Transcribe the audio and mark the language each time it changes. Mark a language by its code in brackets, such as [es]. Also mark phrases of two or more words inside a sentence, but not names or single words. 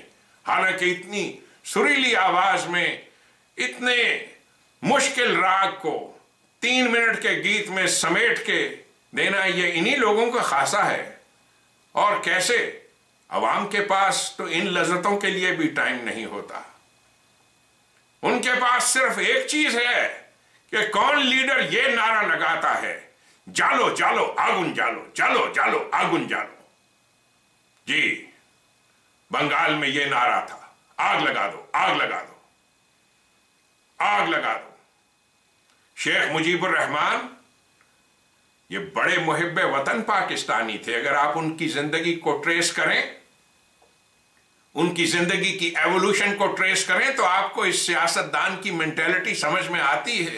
[ur] حالانکہ اتنی سریلی آواز میں اتنے مشکل راگ کو 3 منٹ کے گیت میں سمیٹ کے دینا، یہ انہی لوگوں کا خاصہ ہے. اور کیسے عوام کے پاس تو ان لذتوں کے لیے بھی ٹائم نہیں ہوتا. ان کے پاس صرف ایک چیز ہے کہ کون لیڈر یہ نعرہ لگاتا ہے, [bn] জ্বালো জ্বালো আগুন জ্বালো, জ্বালো জ্বালো আগুন জ্বালো। [ur] جی، بنگال میں یہ نعرہ تھا، آگ لگا دو، آگ لگا دو، آگ لگا دو. شیخ مجیب الرحمان یہ بڑے محبِ وطن پاکستانی تھے. اگر آپ ان کی زندگی کو ٹریس کریں، ان کی زندگی کی ایوولیوشن کو ٹریس کریں، تو آپ کو اس سیاستدان کی مینٹیلٹی سمجھ میں آتی ہے.